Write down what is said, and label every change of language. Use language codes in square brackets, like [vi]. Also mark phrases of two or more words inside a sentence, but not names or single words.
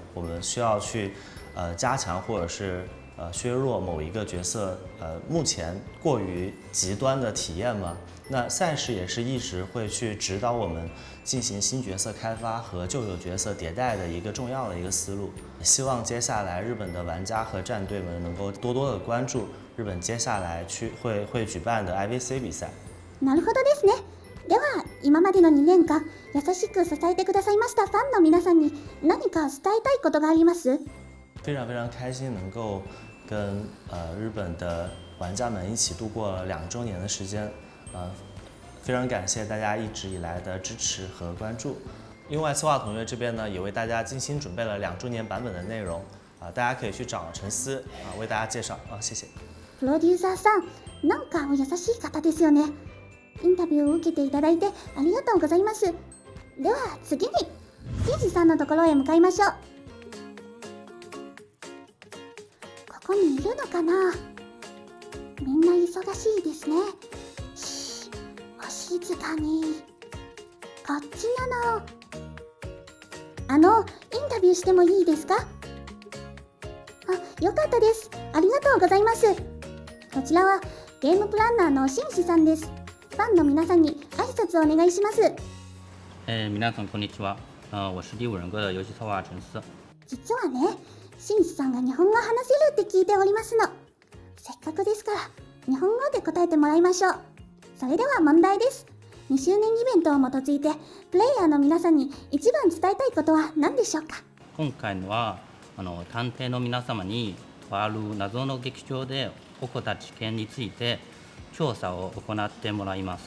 [zh] 我们需要去加强或者是削弱某一个角色目前过于极端的体验吗？那赛事也是一直会去指导我们进行新角色开发和旧有角色迭代的一个重要的一个思路。希望接下来日本的玩家和战队们能够多多的关注日本接下来会举办的 IVC 比赛。 [ja] なるほどですね。では今までの2年間優しく支えてくださいましたファンの皆さんに何か伝えたいことがあります？ [zh] 非常非常开心能够跟日本的玩家们一起度过2周年的时间，非常感谢大家一直以来的支持和关注。另外，策划同学这边呢也为大家精心准备了2周年版本的内容，大家可以去找陈思为大家介绍谢谢。 [ja] プロデューサーさん、なんかお優しい方ですよね。インタビューを受けていただいてありがとうございます。では次にピーチさんのところへ向かいましょう。ここにいるのかな。みんな忙しいですね。お静かに。こっちなの。インタビューしてもいいですか？よかったです。ありがとうございます。こちらはゲームプランナーの紳士さんです。ファンの皆さんに挨拶をお願いします。皆さんこんにちは。 [zh] 我是第五人格的游戏策划陈思。 [ja] 実はね、紳士さんが日本語話せるって聞いておりますの。せっかくですから日本語で答えてもらいましょう。それでは問題です。2周年イベントを基づいてプレイヤーの皆さんに一番伝えたいことは何でしょうか？今回のは探偵の皆様にとある謎の劇場で起こった事件について調査を行ってもらいます。